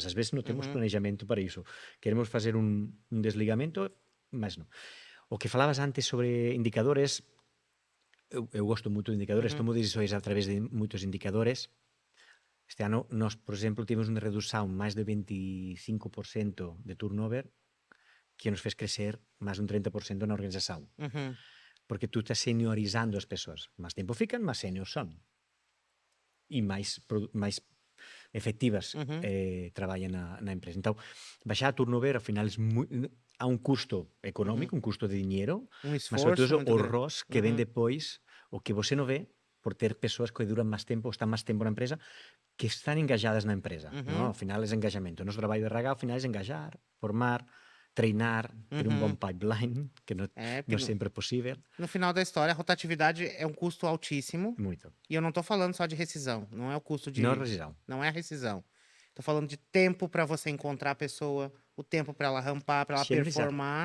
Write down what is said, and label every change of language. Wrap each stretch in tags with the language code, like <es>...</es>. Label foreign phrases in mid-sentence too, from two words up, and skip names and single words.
<pt>Às vezes não temos planejamento para isso. Queremos fazer un desligamento, mas não. O que falavas antes sobre indicadores, eu gosto muito de indicadores, tomo decisões a través de muitos indicadores. Este ano, nós, por exemplo, tivemos uma redução máis de 25% de turnover que nos fez crecer máis de un 30% na organización.</pt> <gl>Porque tú estás seniorizando as persoas. Más tempo fican, máis seniors son. E máis efectivas traballan na empresa. Então, baixar a turnover, ao final, há un custo económico, un custo de dinheiro, mas sobre todo o ROS que ven depois, o que você non ve, por ter persoas que duran máis tempo, están máis tempo na empresa, que están engajadas na empresa. No? Ao final é engajamento. O nosso traballo de RH, ao final, é engajar, formar, treinar, ter um bom pipeline, que não sempre é possível.</gl> <pt>No final da história, a rotatividade é um custo altíssimo. Muito. E eu não estou falando só de rescisão. Não é o custo de... Não é rescisão. Não é a rescisão. Estou falando de tempo para você encontrar a pessoa, o tempo para ela rampar, para ela performar.</pt>